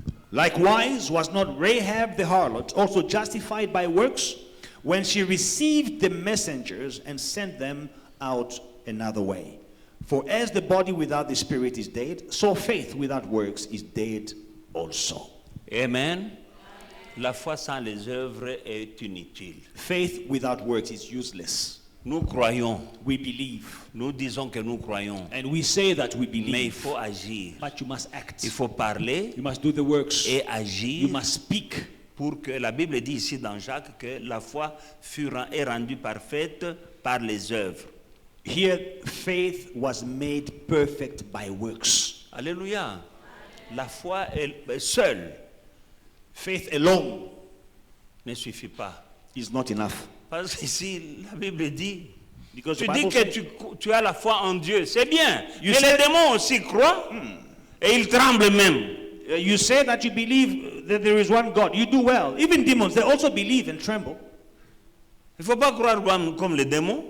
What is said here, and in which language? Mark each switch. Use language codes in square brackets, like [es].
[en] Likewise, was not Rahab the harlot also justified by works when she received the messengers and sent them out another way? For as the body without the spirit is dead, so faith without works is dead also. [fr] Amen. La foi sans les œuvres est inutile. [en] Faith without works is useless. [fr] Nous croyons, [en] We believe, [fr] nous disons que nous croyons, [en] and we say that we [fr] mais il [en] believe, [fr] faut agir. [en] but you must act. [fr] Il faut parler [en] You must do the works. [fr] et [en] You [fr] agir [en] must speak. [fr] pour que la Bible dit ici dans Jacques que la foi est rendue parfaite par les œuvres. [en] Here, faith was made perfect by works. [fr] Alléluia. La foi seule [en] Faith alone [fr] ne suffit pas. [en] is not enough. [fr] Parce qu'ici, la Bible dit, [en] Because [fr] tu [en] the [fr] dis [en] Bible [fr] que [en] says, [fr] tu as la foi en Dieu, c'est bien. [en] You [fr] Mais [en] say- [fr] les démons aussi croient et ils tremblent même. [en] you say that you believe that there is one God. You do well. Even demons, they also believe and tremble. [fr] Il ne faut pas croire comme les démons.